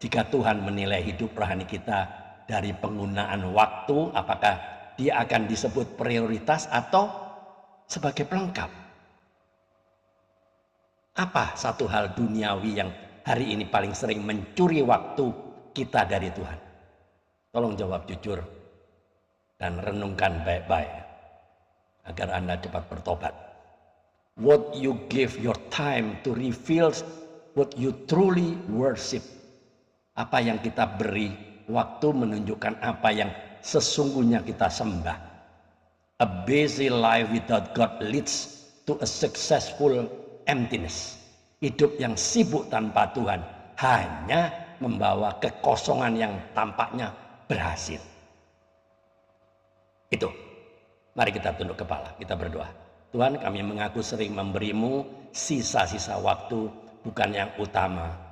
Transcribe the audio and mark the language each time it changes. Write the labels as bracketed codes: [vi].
[id] Jika Tuhan menilai hidup rohani kita dari penggunaan waktu, apakah dia akan disebut prioritas atau sebagai pelengkap? Apa satu hal duniawi yang hari ini paling sering mencuri waktu kita dari Tuhan? Tolong jawab jujur dan renungkan baik-baik agar Anda cepat bertobat. [en] What you give your time to reveal what you truly worship. [id] Apa yang kita beri waktu menunjukkan apa yang sesungguhnya kita sembah. [en] A busy life without God leads to a successful emptiness. [id] Hidup yang sibuk tanpa Tuhan hanya membawa kekosongan yang tampaknya berhasil. Itu. Mari kita tunduk kepala, kita berdoa. Tuhan, kami mengaku sering memberimu sisa-sisa waktu bukan yang utama.